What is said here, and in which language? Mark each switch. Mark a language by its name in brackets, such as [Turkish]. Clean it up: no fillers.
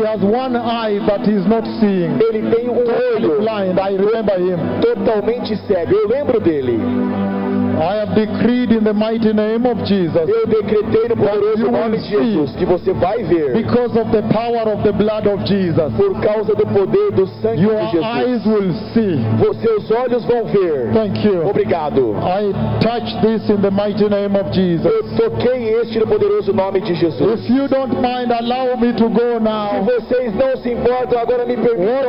[English] He has one eye, but he's not seeing. [Portuguese] Ele tem um [English] totally [Portuguese] olho. [English] Blind. I remember him. [Portuguese] Totalmente cego. Eu lembro dele. [English] I have decreed in the mighty name of Jesus. [Portuguese] Eu decretei no poderoso nome de Jesus que você vai ver. [English] Because of the power of the blood of Jesus. [Portuguese] Por causa do poder do sangue [English] your [Portuguese] de Jesus. [English] Your eyes will see. [Portuguese] Seus olhos vão ver. [English] Thank you. [Portuguese] Obrigado. [English] I touch this in the mighty name of Jesus. [Portuguese] Eu toquei este no poderoso nome de Jesus. [English] If you don't mind, allow me to go now. [Portuguese] Se vocês não se importam, agora me permitam